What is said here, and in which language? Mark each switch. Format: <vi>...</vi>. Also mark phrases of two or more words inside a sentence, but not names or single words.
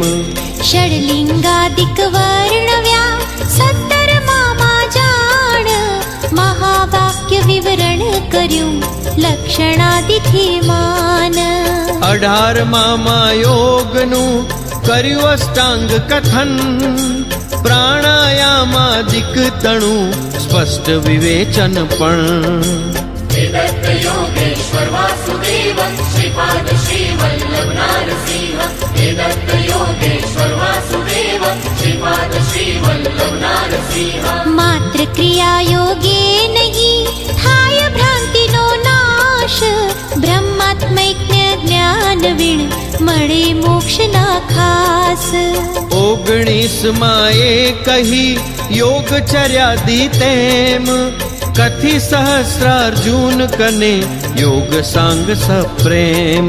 <gu>ષડલિંગાદિક વર્ણવ્યા 17 માં જાણ મહાવાક્ય વિવરણ કર્યું લક્ષણાદિથી માન 18 યોગનું કર્યું અષ્ટાંગ કથન પ્રાણાયામાદિક તણું સ્પષ્ટ વિવેચન પણ</gu> <sa>वेदत्त योगेश्वर वासुदेव श्रीपाद श्री वल्लभ नारसिंह वेदत्त योगेश्वर वासुदेव श्रीपाद श्री वल्लभ नारसिंह</sa> <gu>માત્ર ક્રિયા યોગે નહીં થાય ભ્રાંતિનો નાશ બ્રહ્માત્મૈક્ય જ્ઞાન વિણ મળે મોક્ષના ખાસ 19 એ કહી યોગચર્યાદિ તેમ કથી સહસ્રાર્જુન કને યોગ સાંગ સપ્રેમ</gu>